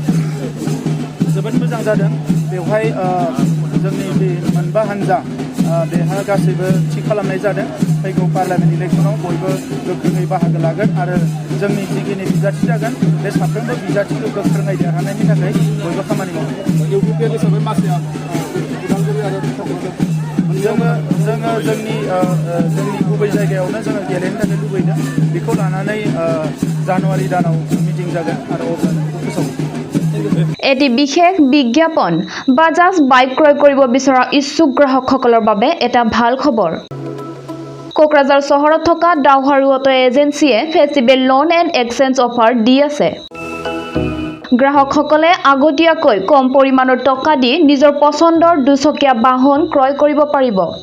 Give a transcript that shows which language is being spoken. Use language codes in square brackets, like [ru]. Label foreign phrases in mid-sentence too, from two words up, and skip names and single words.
[brx] जोबोद मोजां जादों बेवहाय जोंनि बे मोनबा हान्जा बेहा गासैबो थि खालामनाय जादों फैगौ पार्लामेन्ट इलेक्सनाव बयबो गोख्रोङै बाहागो लागोन आरो जोंनि जिखिनि बिजाथि जागोन बे साफ्रोमबो बिजाथिखौ गोख्रोङै देरहानायनि थाखाय बयबो खामानि मावगोन UPPL हिसाबै माखासे उदालगुरि आरो जोङो जोंनि गुबै जायगायावनो जोङो गेलेनो थाखाय लुबैदों बेखौ लानानै जानुवारि दानाव मिटिं जागोन आरो अब्लानो फोसावगोन [as] এটি বিশেষ বিজ্ঞাপন বাজাজ বাইক ক্ৰয় কৰিব বিচৰা ইচ্ছুক গ্ৰাহকসকলৰ বাবে এটা ভাল খবৰ কোকৰাঝাৰ চহৰত থকা ডাউহাৰু অটো এজেন্সিয়ে ফেষ্টিভেল লোন এণ্ড এক্সচেঞ্জ অফাৰ দি আছে গ্ৰাহকসকলে আগতীয়াকৈ কম পৰিমাণৰ টকা দি নিজৰ পছন্দৰ দুচকীয়া বাহন ক্ৰয় কৰিব পাৰিব